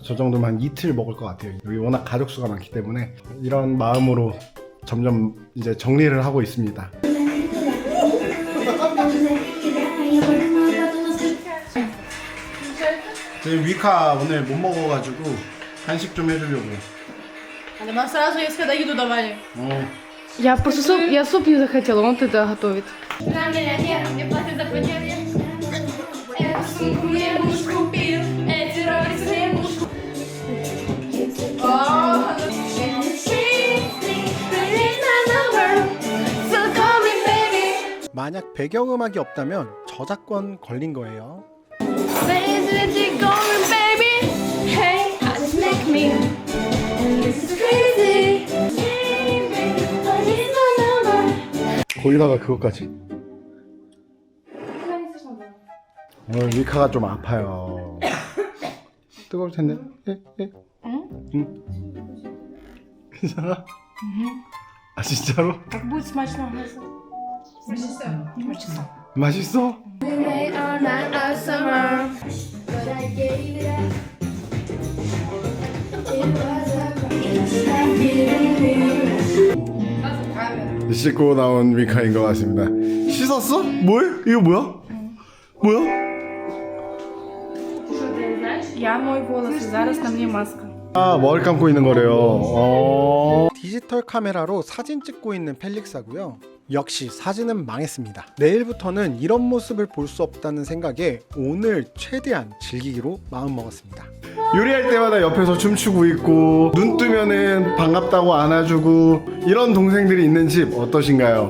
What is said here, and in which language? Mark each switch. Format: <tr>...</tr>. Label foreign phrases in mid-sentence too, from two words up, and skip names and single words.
<ko>저 정도면 한 이틀 먹을 것 같아요. 여기 워낙 가족 수가 많기 때문에 이런 마음으로 점점 이제 정리를 하고 있습니다. 지금 위카 오늘 못 먹어가지고 한식 좀 해주려고.</ko> <ru>Нам сразу, если когда еду давали. Я просто суп, я суп не захотела, он тогда готовит. Мне платят за подъемник. Эту сумку мне муж купил. Эти роликсы мне муж</ru> <ko>만약 배경음악이 없다면 저작권 걸린 거예요. 거기다가 그것까지. 오늘 위카가 좀 아파요. 뜨거울 텐데. 응? 괜찮아? 아 진짜로?</ko> <ru>Как будет смачно.</ru> <ko>맛있어? 씻고 나온 위카인 것 같습니다. 씻었어? 뭐해? 이거 뭐야? 뭐야?</ko> <ru>Я мою волосы, зараз на мне маска.</ru> <ko>아, 머리 감고 있는 거래요. 디지털 카메라로 사진 찍고 있는 펠릭사고요. 역시 사진은 망했습니다. 내일부터는 이런 모습을 볼 수 없다는 생각에 오늘 최대한 즐기기로 마음먹었습니다. 요리할 때마다 옆에서 춤추고 있고 눈 뜨면은 반갑다고 안아주고 이런 동생들이 있는 집 어떠신가요?</ko>